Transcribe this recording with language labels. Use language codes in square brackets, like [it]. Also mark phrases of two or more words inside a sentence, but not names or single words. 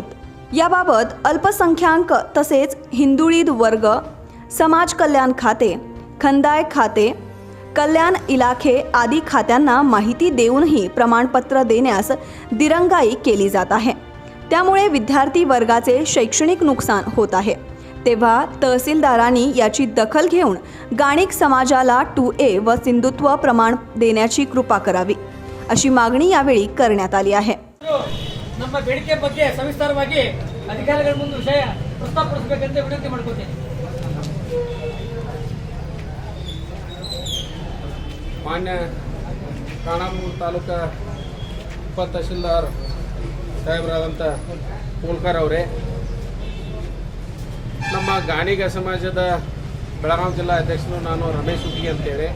[mr] याबाबत अल्पसंख्याक तसेच हिंदुळीद वर्ग, समाज कल्याण खाते, खंदाय खाते, कल्याण इलाखे आदी खात्यांना माहिती देऊनही प्रमाणपत्र देण्यास दिरंगाई केली जात आहे. त्यामुळे विद्यार्थी वर्गाचे शैक्षणिक नुकसान होत आहे. तेव्हा तहसीलदारांनी याची दखल घेऊन गणिक समाजाला 2A व सिंधुत्व प्रमाण देण्याची कृपा करावी अशी मागणी यावेळी करण्यात आली आहे. [kn] ನಮ್ಮ ಬೇಡಿಕೆ ಬಗ್ಗೆ ಸವಿಸ್ತಾರವಾಗಿ ಅಧಿಕಾರಿಗಳ ಮುಂದೆ ವಿಷಯ ಪ್ರಸ್ತಾಪಿಸಬೇಕಂತ ವಿನಂತಿ ಮಾಡ್ಕೊತೀನಿ. ಮಾನ್ಯ ಖಾನಾಪುರ ತಾಲೂಕಾ ಉಪತಹಸೀಲ್ದಾರ್ ಸಾಹೇಬರಾದಂಥ ಕೋಲ್ಕರ್ ಅವರೇ, ನಮ್ಮ ಗಾಣಿಗ ಸಮಾಜದ ಬೆಳಗಾವಿ ಜಿಲ್ಲಾ ಅಧ್ಯಕ್ಷರು ನಾನು ರಮೇಶ್ ಹುಟ್ಟಿಗೆ ಅಂತೇಳಿ.